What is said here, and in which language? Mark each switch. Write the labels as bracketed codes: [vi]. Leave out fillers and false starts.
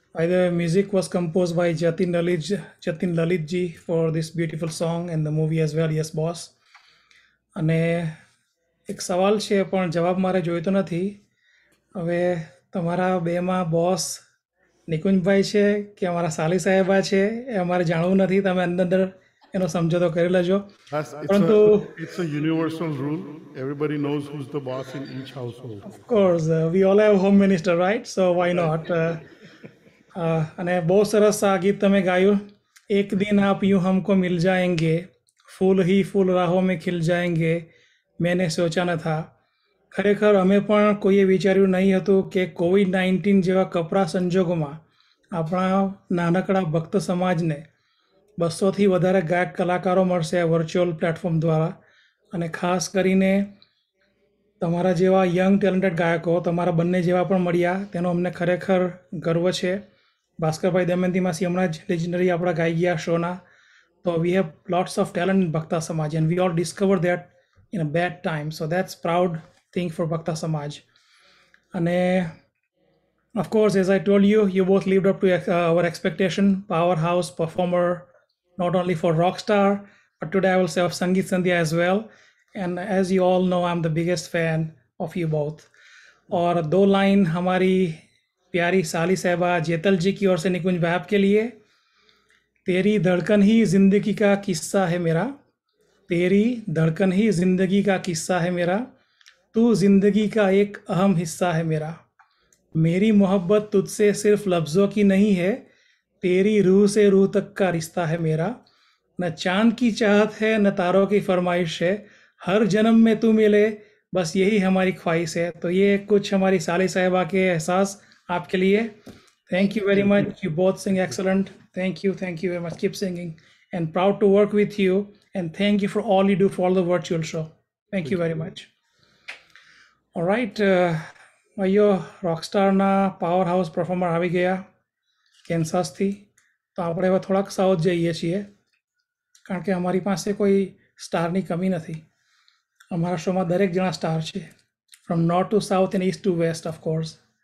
[en] The music was composed by Jatin Lalit ji for this beautiful song and the movie as well. Yes, boss. [gu] અને એક સવાલ છે પણ જવાબ મારે જોઈતો નથી. હવે તમારા બેમાં બોસ નિકુંજભાઈ છે કે અમારા સાલી સાહેબા છે એ અમારે જાણવું નથી. તમે અંદર એનો સમજોતો કરી લેજો. પરંતુ [en] It's a universal rule. Everybody knows who's the boss in each household. of course we all have home minister, right? So why not? [gu] અને બહુ સરસ આ ગીત તમે ગાયું. [hi] એક દિન આપ यूं हमको मिल जाएंगे, फूल ही फूल राहों में खिल जाएंगे, मैंने सोचा न था. [gu] ખરેખર અમે પણ કોઈએ વિચાર્યું નહીં હતું કે COVID-19 જેવા કપરા સંજોગોમાં આપણા નાનકડા ભક્ત સમાજને 200થી વધારે ગાયક કલાકારો મળશે આ વર્ચ્યુઅલ પ્લેટફોર્મ દ્વારા. અને ખાસ કરીને તમારા જેવા યંગ ટેલેન્ટેડ ગાયકો તમારા બંને જેવા પણ મળ્યા તેનો અમને ખરેખર ગર્વ છે. ભાસ્કરભાઈ દમયંતીમાંથી હમણાં જ લેજેન્ડરી આપણા ગાઈ ગયા શોના. તો [en] We have lots of talent in Bhakta Samaj and we all discover that in a bad time. So that's proud thing for Bhakta Samaj. And of course, as I told you, you both lived up to our expectation. Powerhouse performer, not only for Rockstar, but today I will say of Sangeet Sandhya as well. And as you all know, I'm the biggest fan of you both. [hi] और 2 line हमारी प्यारी साली साहबा जेतल जी की ओर से निकुंज भाई आपके लिए. तेरी धड़कन ही जिंदगी का किस्सा है मेरा, तेरी धड़कन ही जिंदगी का किस्सा है मेरा, तू जिंदगी का एक अहम हिस्सा है मेरा. मेरी मोहब्बत तुझसे सिर्फ लफ्ज़ों की नहीं है, तेरी रूह से रूह तक का रिश्ता है मेरा. न चांद की चाहत है न तारों की फरमाइश है, हर जन्म में तू मिले बस यही हमारी ख्वाहिश है. तो ये कुछ हमारी साली साहिबा के एहसास आपके लिए. [en] Thank you very much. You both sing excellent. Thank you very much. Keep singing and proud to work with you, and thank you for all you do for all the virtual show. Thank you very much. All right, [gu] ભાઈઓ રોકસ્ટારના power house performer આવી ગયા કેન્સાસથી. તો આપણે હવે થોડાક south જઈએ છીએ કારણ કે અમારી પાસે કોઈ સ્ટારની કમી નથી. અમારા શોમાં દરેક જણા સ્ટાર છે, [en] From north to south and east to west of course.